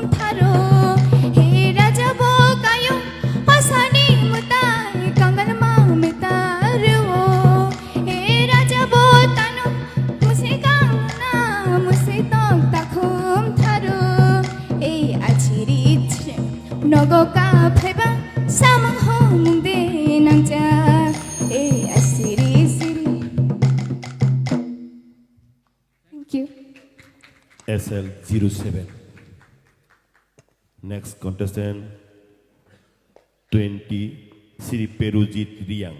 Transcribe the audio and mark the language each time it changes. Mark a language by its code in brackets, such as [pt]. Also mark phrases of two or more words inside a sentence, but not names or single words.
[trp] tharo raja bokayo oshani mutai kangal mamita revo raja botano musai kangna musai tok takhum tharo achiri nogo ka phaiba samang ho mung de nangja asiri siri. [en] Thank you. SL07. Next contestant 20 Sri Perujit Riang.